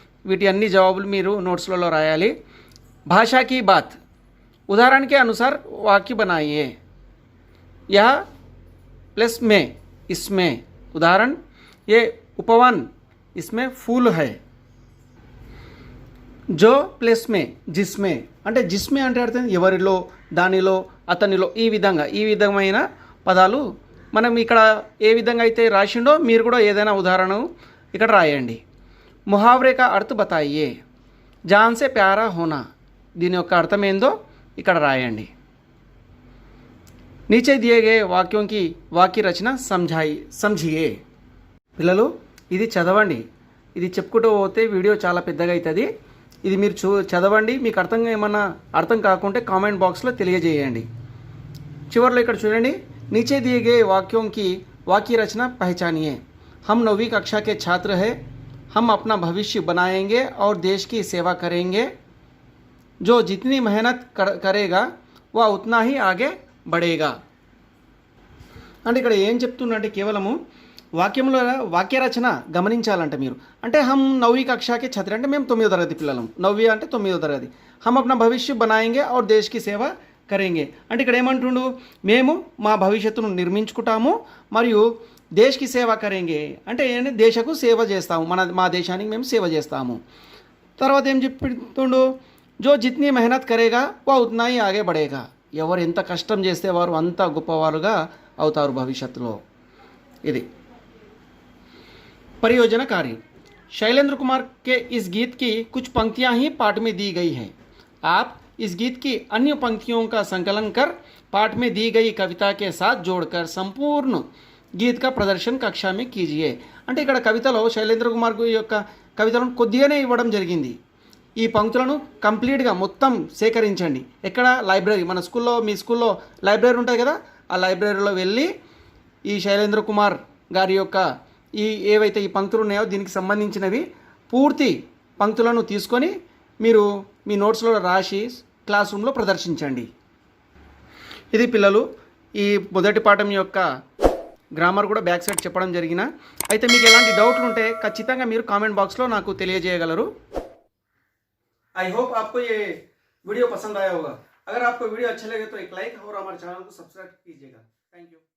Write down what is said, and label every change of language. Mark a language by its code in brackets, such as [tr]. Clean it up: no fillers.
[te] వీటి అన్ని జవాబులు మీరు నోట్స్లలో రాయాలి। [hi] भाषा की बात, उदाहरण के अनुसार वाक्य बनाइए। यह प्लस में, इसमें, उदाहरण ये उपवन, इसमें फूल है। जो प्लस में, जिसमें, [te] అంటే జిస్మే అంటే అర్థం ఎవరిలో, దానిలో, అతనిలో, ఈ విధమైన పదాలు మనం ఇక్కడ ఏ విధంగా అయితే రాసిండో మీరు కూడా ఏదైనా ఉదాహరణ ఇక్కడ రాయండి। [hi] ముహావరే కా అర్థ బతాయియే, జాన్ సే ప్యారా హోనా, [te] దీని యొక్క అర్థం ఏందో ఇక్కడ రాయండి। [hi] नीचे दिए गए वाक्यों की वाक्य रचना समझिए। [te] పిల్లలు ఇది చదవండి, ఇది చెప్పుకుంటూ పోతే వీడియో చాలా పెద్దగా అవుతుంది। ఇది మీరు చదవండి, మీకు అర్థం కాకుంటే కామెంట్ బాక్స్లో తెలియజేయండి। చివర్లో ఇక్కడ చూడండి, [hi] नीचे दिए गए वाक्यों की वाक्य रचना पहचानिए। हम 9वीं कक्षा के छात्र हैं, हम अपना भविष्य बनाएंगे और देश की सेवा करेंगे। जो जितनी मेहनत करेगा वह उतना ही आगे बढ़ेगा। [te] అంటే ఇక్కడ ఏం చెప్తున్నా అంటే కేవలము వాక్యంలో వాక్య రచన గమనించాలంటే మీరు అంటే [hi] హమ్ నవ్వీ కక్షాకి ఛత్రి [te] అంటే మేము 9వ తరగతి పిల్లలం. నవ్వీ అంటే 9వ తరగతి. [hi] హమ్ అప్నా భవిష్య బనాయేంగే ఔర్ దేశ్ కి సేవ కరేంగే [te] అంటే ఇక్కడ ఏమంటుండు, మేము మా భవిష్యత్తును నిర్మించుకుంటాము మరియు [hi] దేశ్కి సేవ కరేంగే [te] అంటే దేశకు సేవ చేస్తాము, మా దేశానికి మేము సేవ చేస్తాము. తర్వాత ఏం చెప్తుండు, [hi] జో జిత్నీ మెహనత్ కరేగా వా ఉత్నా హీ ఆగే బడేగా. [te] ఎవరు ఎంత కష్టం చేస్తే వారు అంత గొప్పవారుగా అవుతారు భవిష్యత్తులో. [hi] ఇది परियोजना कार्य। शैलेंद्र कुमार के इस गीत की कुछ पंक्तियां ही पाठ में दी गई हैं। आप इस गीत की अन्य पंक्तियों का संकलन कर पाठ में दी गई कविता के साथ जोड़कर संपूर्ण गीत का प्रदर्शन कक्षा में कीजिए [te] అంటే ఇక్కడ కవితలో శైలేంద్ర కుమార్ యొక్క కవితలను కొద్దిగానే ఇవ్వడం జరిగింది. ఈ పంక్తులను కంప్లీట్గా మొత్తం సేకరించండి. ఎక్కడ లైబ్రరీ, మన స్కూల్లో మీ స్కూల్లో లైబ్రరీ ఉంటుంది కదా, ఆ లైబ్రరీలో వెళ్ళి ఈ శైలేంద్ర కుమార్ గారి యొక్క ఏవైతే ఈ పంక్తులు ఉన్నాయో దీనికి సంబంధించినవి పూర్తి పంక్తులను తీసుకొని మీరు మీ నోట్స్లో రాసి క్లాస్ రూమ్లో ప్రదర్శించండి. ఇది పిల్లలు ఈ మొదటి పాఠం యొక్క గ్రామర్ కూడా బ్యాక్ సైడ్ చెప్పడం జరిగిన. అయితే మీకు ఎలాంటి డౌట్లు ఉంటే ఖచ్చితంగా మీరు కామెంట్ బాక్స్లో నాకు తెలియజేయగలరు. [hi] आई होप आपको ये वीडियो पसंद आया होगा. अगर आपको वीडियो अच्छा लगे तो एक लाइक और हमारे चैनल को सब्सक्राइब कीजिएगा. Thank you.